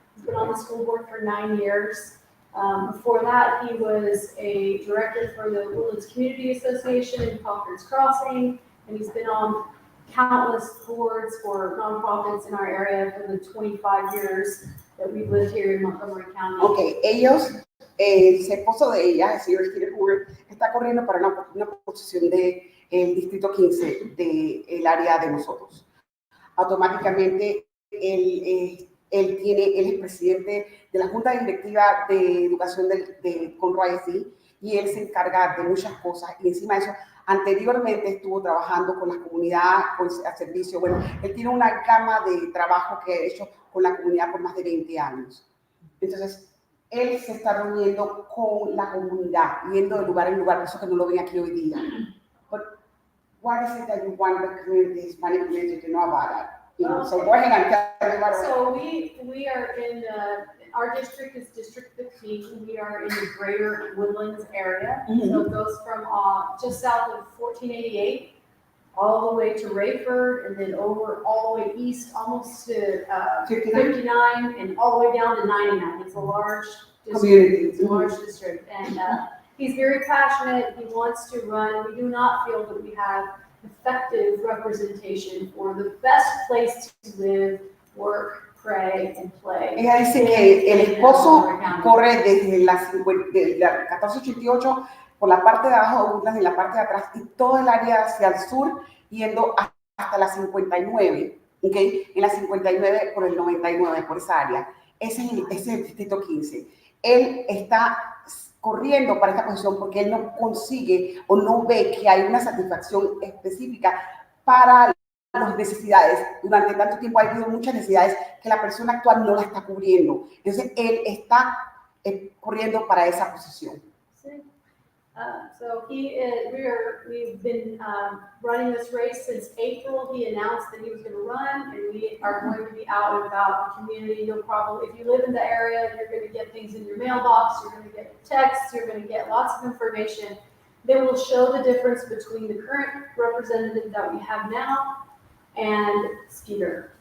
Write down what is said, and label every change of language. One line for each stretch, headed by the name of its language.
English: He's been on the school board for 9 years. Before that, he was a director for the Woodlands Community Association in Conference Crossing, and he's been on countless boards for nonprofits in our area for the 25 years that we've lived here in Montgomery County.
Spanish: Okay, ellos, el esposo de ella, el señor Skeeter Hoover, está corriendo para una posición del Distrito 15 del área de nosotros. Automáticamente, él es presidente de la Junta Directiva de Educación de Conroe y él se encarga de muchas cosas. Y encima de eso, anteriormente estuvo trabajando con la comunidad, a servicio. Bueno, él tiene una gama de trabajo que ha hecho con la comunidad por más de 20 años. Entonces, él se está reuniendo con la comunidad, yendo de lugar en lugar, por eso que no lo ven aquí hoy día.
English: But what is it that you want the community, Hispanic community, to know about that? So go ahead and tell me about it. So we are in, our district is District 15. We are in the greater Woodlands area. Mm-hmm. So it goes from just south of 1488 all the way to Rayford, and then over all the way east almost to 59 and all the way down to 99. It's a large district. Community. It's a large district. And he's very passionate. He wants to run. We do not feel that we have effective representation for the best place to live, work, pray, and play.
Spanish: Ella dice que el esposo corre desde de la 1488 por la parte de abajo de Woodlands, en la parte de atrás, y todo el área hacia el sur, yendo hasta la 59, ¿ok? En la 59 por el 99, por esa área. Ese es el distrito 15. Él está corriendo para esta posición porque él no consigue o no ve que hay una satisfacción específica para las necesidades. Durante tanto tiempo ha habido muchas necesidades que la persona actual no la está cubriendo. Entonces, él está corriendo para esa posición. Sí.
English: So we've been running this race since April. He announced that he was going to run, and we are going to be out and about the community. You'll probably, if you live in the area, you're going to get things in your mailbox. You're going to get texts. You're going to get lots of information that will show the difference between the current representative that we have now and Skeeter.